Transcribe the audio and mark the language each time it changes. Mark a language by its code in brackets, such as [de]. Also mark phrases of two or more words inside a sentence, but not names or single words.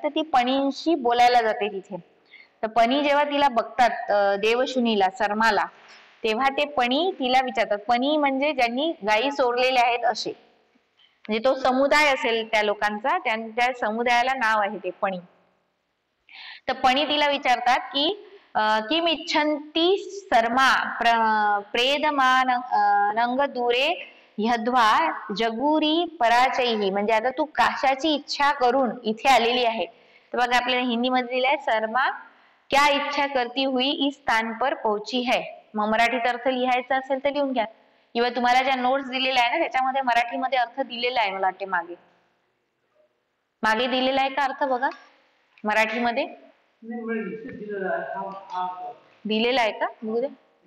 [mr] तर ती पणींशी बोलायला जाते तिथे. तर पणी जेव्हा तिला बघतात, देवशुनीला सर्माला, तेव्हा ते पणी तिला विचारतात. पणी म्हणजे ज्यांनी गायी चोरलेल्या आहेत असे, म्हणजे तो समुदाय असेल त्या लोकांचा, त्या समुदायाला नाव आहे ते पणी. तर पणी तिला विचारतात की [sa] किम इच्छन्ति सर्मा प्रेदमानंग दूरे ह्यद्वा जगुरी पराचैहि, [mr] म्हणजे आता तू कशाची इच्छा करून इथे आलेली आहे. तर बघा आपल्याला हिंदी मध्ये दिलाय, [hi] सर्मा क्या इच्छा करती हुई इस स्थान पर पहुंची है. [mr] मग मराठीत अर्थ लिहायचा असेल तर लिहून घ्या, किंवा तुम्हाला ज्या नोट्स दिलेल्या आहे ना त्याच्यामध्ये मराठीमध्ये अर्थ दिलेला आहे. मला वाटते मागे दिलेला आहे का अर्थ? बघा मराठीमध्ये दिलेला आहे का? बघू दे.